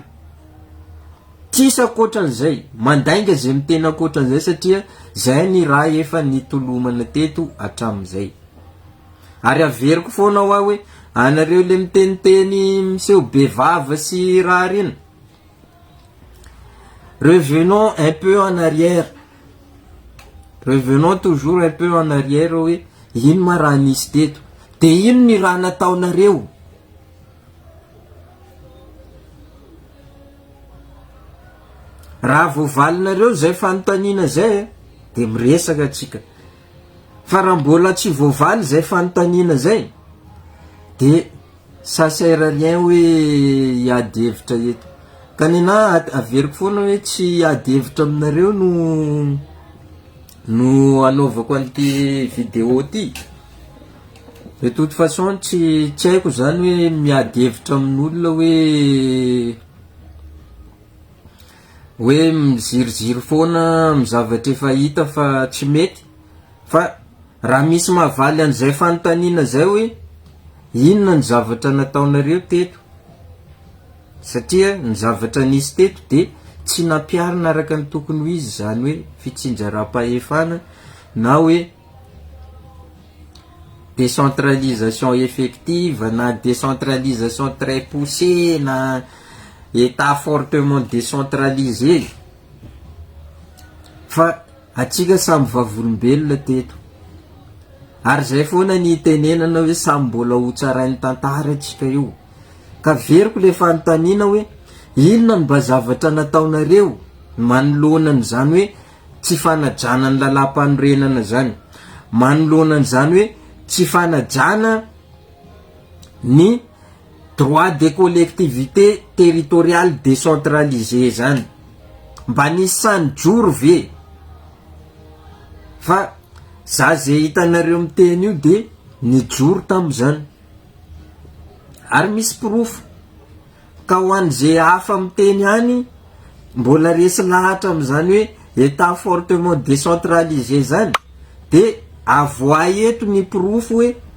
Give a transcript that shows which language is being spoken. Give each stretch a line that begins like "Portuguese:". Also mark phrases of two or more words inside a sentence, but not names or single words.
Malagasy: Tsisa akoatran'izay, mandainga zay mitena akoatran'izay satria zay ny raha efa nitolomana teto hatramin'izay. Ary averiko foana hoa hoe anareo le miteniteny miseho bevava sy raha reny,
French: revenons un peu en arrière, revenons toujours un peu en arrière
Malagasy: hoe ino ma raha nisy teto, de ino ny raha nataonareo. Raha voavalinareo zay fanontaniana zay de miresaka atsika, fa raha mbola tsy voavaly zay fanontaniana zay de
French: ça sert à rien
Malagasy: hoe hiady hevitra eto. Ka nena averiko foana hoe tsy hiady hevitra aminareo no anaovako an'ity vidéo ty.
French: De toute façon
Malagasy: tsy haiko zany hoe miady hevitra amin'olona hoe miziriziry foana mizavatra efa hita fa tsy mety. Fa raha misy mahavaly an'izay fanontaniana zay hoe inona ny zavatra nataonareo teto, satria ny zavatra nisy teto de tsy nampiarina araka ny tokony ho izy, zany hoe fitsinjaram-pahefana na hoe
French: décentralisation effective
Malagasy: na
French: décentralisation très poussée
Malagasy: na
French: état fortement décentralisé.
Malagasy: Fa atsika samby vavolombelona teto, ary zay foana ny tenenana hoe samby mbola ho tsarain'ny tantara atsika io. Ka veriko le fanontaniana hoe inona ny mba zavatra nataonareo manoloana zany hoe tsy fanajana ny lalam-panorenana zany, manoloana zany hoe tsy fanajana ny
French: droit des collectivités territoriales décentralisées
Malagasy: zany, mba nisy sanijoro ve. Fa za zay hitanareo miteny io de nijoro tam'izany, ary misy proof ka ho an'izay hafa miteny any mbola resy lahatra am'izany hoe
French: état fortement décentralisé
Malagasy: zany, de avoa eto ny pirofo hoe